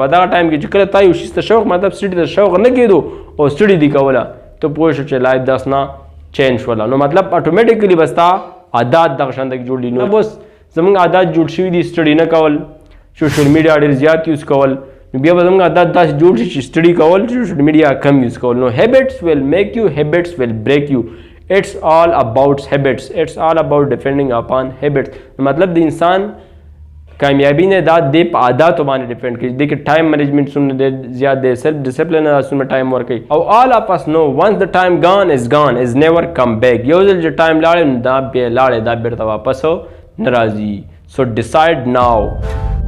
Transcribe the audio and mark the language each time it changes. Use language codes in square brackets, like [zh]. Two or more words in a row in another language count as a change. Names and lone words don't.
[ps] په دغه ټایم کې چې کله تا یو شي ته شوق مطلب سټډي ته شوق نه کېدو او سټډي دې کوله ته پوه شو چې لایف داسې نه چینج شوله. نو مطلب اټومیټیکلی بس تا عادات دغه شان جوړ دي. نو بس زموږ عادات جوړ شوي دي سټډي نه کول، [en] social media [ps] ډېر زیات یوز کول، نو بیا به زموږ عادت داسې جوړ شي چې سټډي کول، [en] social media [ps] کم یوز کول. [en] نو habits will make you, habits will break you. it's all about habits, it's all about depending upon habits. [ps] مطلب د انسان کامیابی نه دا د په عاداتو باندې ډیپینډ کوي. د کې [en] time management [ps] څومره زیات دی، [en] self discipline [ps] څومره ټایم ورکوي. [en] او all of us know once the time gone is gone is never come back. [ps] یو ځل چې ټایم لاړې نو دا بیا لاړې، دا بیرته واپس نه راځي. [en] so decide now.